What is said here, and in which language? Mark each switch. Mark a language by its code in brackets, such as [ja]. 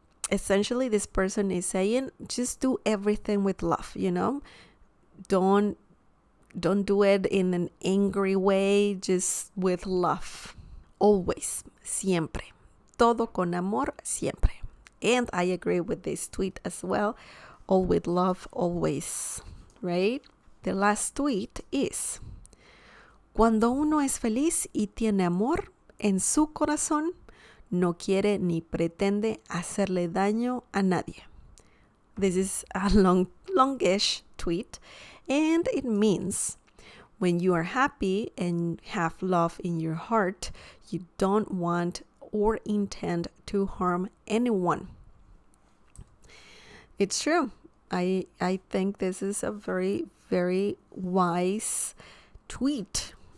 [en] Essentially, this person is saying, just do everything with love, you know? Don't do it in an angry way, just with love. Always, [es] siempre. Todo con amor, siempre. [en] And I agree with this tweet as well. All with love, always. Right? The last tweet is, [es] cuando uno es feliz y tiene amor en su corazón, no quiere ni pretende hacerle daño a nadie. [en] This is a longish tweet, and it means when you are happy and have love in your heart, you don't want or intend to harm anyone. It's true. I think this is a very, very wise tweet.